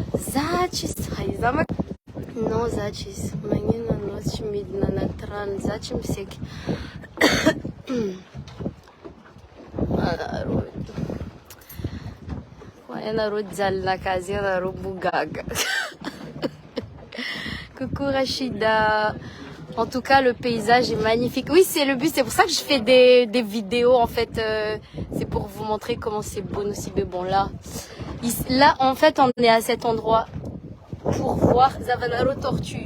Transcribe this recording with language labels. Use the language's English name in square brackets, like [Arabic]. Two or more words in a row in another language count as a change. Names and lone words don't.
[Malagasy] Za tsisy za non za tsisy. Magnino anao tsy midina anaty rano. Za tsy miseky. Anareo jalonakazy anareo bogaga. [French] Coucou Rachida. En tout cas, le paysage est magnifique. Oui, c'est le but. C'est pour ça que je fais des vidéos, en fait. C'est pour vous montrer comment c'est beau, nos Sibé. Bon, là, en fait, on est à cet endroit pour voir Zavanaro Tortue.